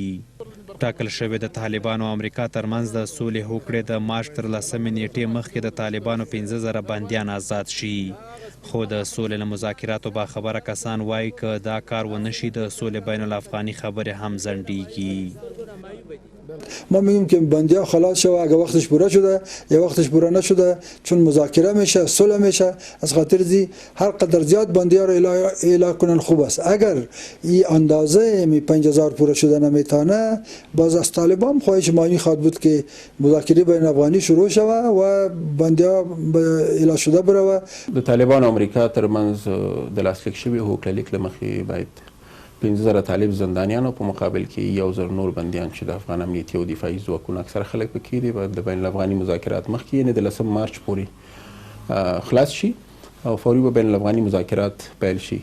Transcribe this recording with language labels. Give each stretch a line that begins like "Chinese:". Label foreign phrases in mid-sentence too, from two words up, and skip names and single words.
Pashto: ټاکل شوې د طالبانو او امریکا ترمنځ د سولې هوکړې د مارچ تر 10 نیټې مخکې د طالبانو 15,000 بندیان آزاد شي. خو د سولې له مذاکراتو باخبره کسان وایي که دا کار ونه شي د سولې بین الافغاني خبرې هم ځنډېږي.
Persian: ما میگم که بندیان خلاص شد اگه وقتش پوره شده یا وقتش پوره نشده، چون مذاکره میشه، صلح میشه، از خاطر زی هر قدر زیاد بندیان رو اعلام کنن خوب است. اگر این اندازه 5000 پوره شده نمیتونه، باز از طالبان خواهش مانی خواد بود که مذاکره بین افغانی شروع شود و بندیان اعلام شده بره.
Pashto: د طالبان او امریکا ترمنځ د لاسلیک شوي هوکړه لیک له مخې باید 15,000 طالب زندانیانو په مقابل کې 1,000 نور بندیان چې د افغان امنیتي او دفاعي ځواکونو اکثره خلک پکې دي باید د بین الافغاني مذاکرات مخکې یعنې د 10 مارچ پورې خلاص شي او فوري به بین الافغاني مذاکرات پیل شي.